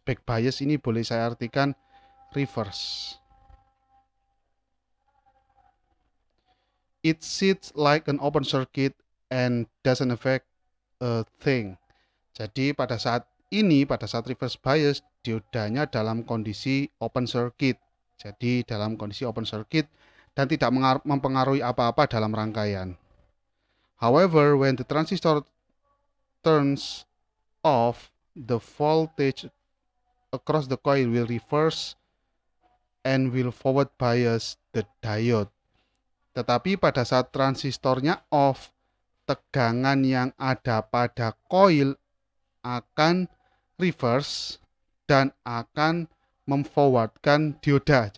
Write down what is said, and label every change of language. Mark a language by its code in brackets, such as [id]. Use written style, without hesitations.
[id] Back bias ini boleh saya artikan reverse. [en] It sits like an open circuit and doesn't affect a thing. [id] Jadi pada saat reverse bias, diodanya dalam kondisi open circuit. Jadi dalam kondisi open circuit dan tidak mempengaruhi apa-apa dalam rangkaian. [en] However, when the transistor turns off, the voltage across the coil will reverse and will forward bias the diode. [id] Tetapi pada saat transistornya off, tegangan yang ada pada koil akan reverse dan akan memforwardkan dioda.